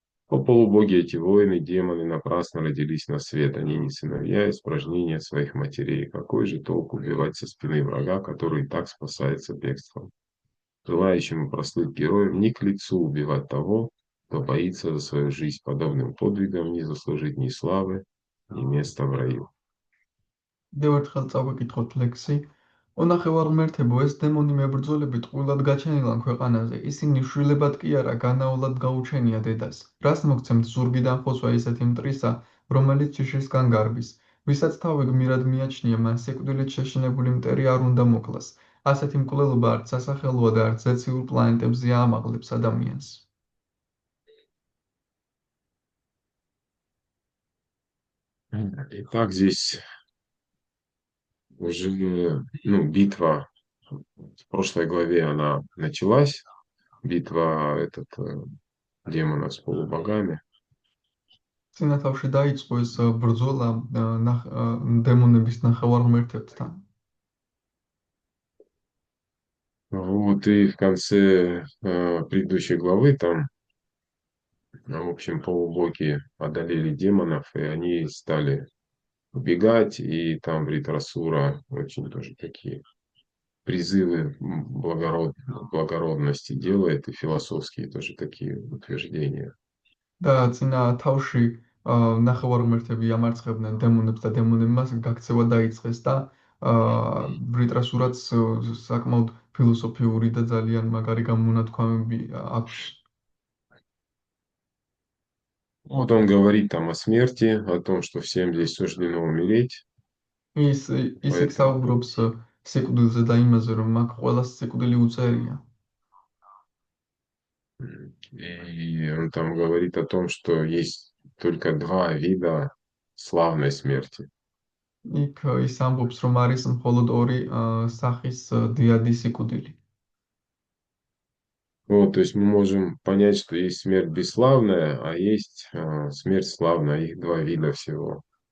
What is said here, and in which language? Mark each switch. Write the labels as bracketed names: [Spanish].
[Russian] О полубоги эти воины, демоны напрасно родились на свет, они не сыновья испражнения своих матерей. Какой же толк убивать со спины врага, который и так спасается бегством? Желающему прослыть героем не к лицу убивать того, кто боится за свою жизнь подобным подвигом не заслужить ни славы, ни места в раю. [Georgian] Девერთხელ წავიკითხოთ ლექსი. "ონახევარ ღმერთებო, ეს დემონი მებრძოლები ტყუილად გაჩენილან ქვეყანაზე, ისინი შვილებად კი არა, განაულად გაუჩენია დედას. რას მოგცემთ ზურგიდან ხოსვა ისეთი მტრისა, რომელიც ჯიშისგან გარბის. ვისაც თავი გმირად მიაჩნია, მან სიკვდილით შეშინებული მტერი არ უნდა მოკლას. ასეთი მკვლელობა არც სასახელოა და არც ზეციურ პლანეტებზე აამაღლებს ადამიანს." [Russian] Итак, здесь уже битва в прошлой главе она началась. Битва демонов с полубогами. [Georgian] წინა თავში დაიწყო ეს ბრძოლა დემონების ნახევარღმერთებთან. [Russian] Вот, и в конце предыдущей главы там, в общем, полубоги одолели демонов, и они стали убегать, и там в Ритрасура очень тоже такие призывы благородности делает, и философские тоже такие утверждения. [Georgian] და წინა თავში ნახევარღმერთები ამარცხებდნენ დემონებს და დემონებმა გაქცევა დაიწყეს და ბრიტრასურაც საკმაოდ ფილოსოფიური და ძალიან მაგარი გამონათქვამები აქვს. [Russian] Вот он говорит там о смерти, о том, что всем здесь суждено умереть. [Georgian] ისიც საუბრობს სიკვდილზე და იმაზე, რომ მაგ ყველას სიკვდილი უწერია. [Russian] И он там говорит о том, что есть только два вида славной смерти. [Georgian] იქ ის ამბობს, რომ არის მხოლოდ ორი სახის დიადი სიკვდილი. [Russian] Вот, то есть мы можем понять, что есть смерть бесславная, а есть смерть славная, их два вида всего.